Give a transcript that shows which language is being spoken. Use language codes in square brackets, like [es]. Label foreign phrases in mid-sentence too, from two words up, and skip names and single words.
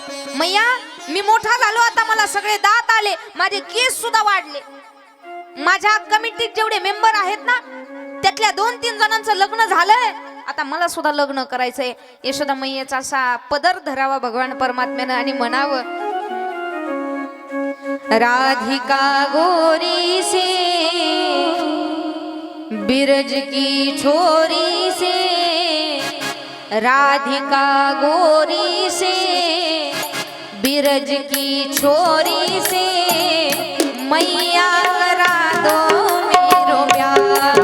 [mr] मैया मी मोठा झालो, आता मला सगळे दात आले, माझे केस सुद्धा वाढले. माझ्या कमिटीत जेवढे मेंबर आहेत ना, त्यातल्या 2-3 जणांचं लग्न झालंय, आता मला सुद्धा लग्न करायचंय. यशोदा मैयाचा असा पदर धरावा भगवान परमात्म्यानं आणि म्हणावं, [hi] राधिका गोरी से बिरज की छोरी से, राधिका गोरी से बिरज की छोरी से, मैया करा दो मेरो प्यार.